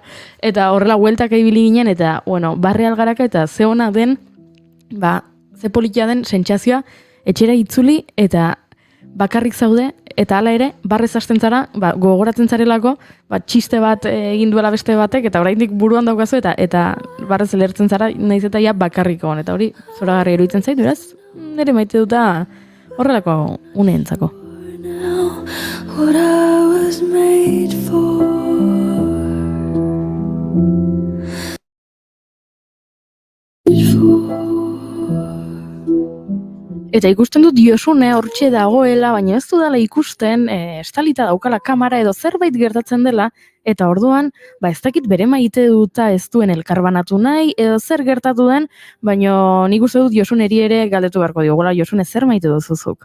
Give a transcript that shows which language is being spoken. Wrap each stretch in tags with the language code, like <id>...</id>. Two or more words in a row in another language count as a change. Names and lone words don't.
<eu>Eta horrela hueltak ibili ginen, eta, barre algaraka eta ze ona den, ze politia den sentsazioa etxera itzuli eta bakarrik zaude, eta hala ere, barrez hasten zara, gogoratzen zarelako, txiste bat egin duela beste batek, eta oraindik buruan daukazu, eta barrez lertzen zara, naiz eta ja bakarrik egon, eta hori zoragarri eruditzen zait, beraz, nire maite duta horrelako uneentzako.</eu> <en>What I was made for.</en> <eu>Eta ikusten dut Josune hortxe dagoela, baina ez dudala ikusten, estalita daukala kamera edo zerbait gertatzen dela, eta orduan, ez dakit bere maite duta ez duen elkarbanatu nahi, edo zer gertatu den, baina nik uste dut Josuneri ere galdetu beharko diogola, Josune zer maite duzuzuk?</eu>